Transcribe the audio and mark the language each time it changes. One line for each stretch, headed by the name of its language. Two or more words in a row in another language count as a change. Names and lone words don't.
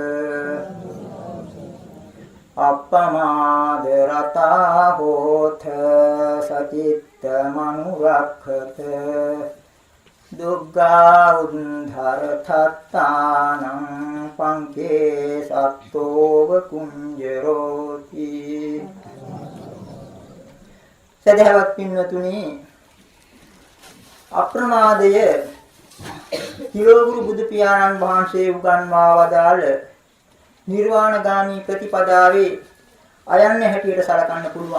Pali: අප්පමාද රතා හෝත සචිත්ත මනුරක්ඛත දුග්ගා උද්ධර තත්තානං පංකේ සත්තෝව කුංජරෝති
Sinhala: සදහවත් පින්වතුනි අප්‍රමාදය තිලෝගුරු බුදු පියාණන් වහන්සේ උගන්වා වදාළ නිර්වාණගාමී ප්‍රතිපදාවේ අයන්නේ හැටියට සලකන්න පුළුවන්.